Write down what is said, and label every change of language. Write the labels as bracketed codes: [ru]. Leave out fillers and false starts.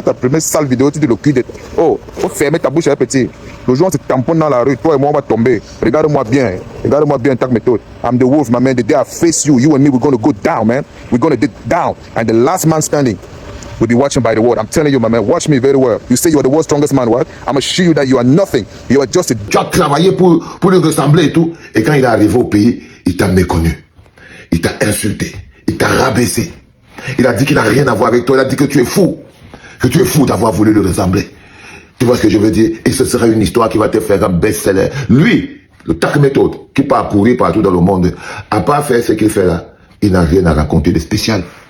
[fr] Ta première sale vidéo, tu dis le cul de... Oh, faut fermer ta bouche, hein, petit. Le jour où on se tamponne dans la rue, toi et moi, on va tomber. Regarde-moi bien, tac méthode. [en] I'm the wolf, my man. The day I face you, you and me, we're going to go down, man. We're going to dig down. And the last man standing will be watching by the world. I'm telling you, my man, watch me very well. You say you are the world's strongest man, what? I'm going to show you that you are nothing. You are just a... [fr] Tu as travaillé pour lui ressembler et tout. Et quand il est arrivé au pays, il t'a méconnu. Il t'a insulté. Il t'a rabaissé. Il a dit qu'il n'a rien à voir avec toi. Il a dit que tu es fou. Que tu es fou d'avoir voulu le ressembler. Tu vois ce que je veux dire? Et ce sera une histoire qui va te faire un best-seller. Lui, le tac méthode, qui part courir partout dans le monde, à part faire ce qu'il fait là, il n'a rien à raconter de spécial.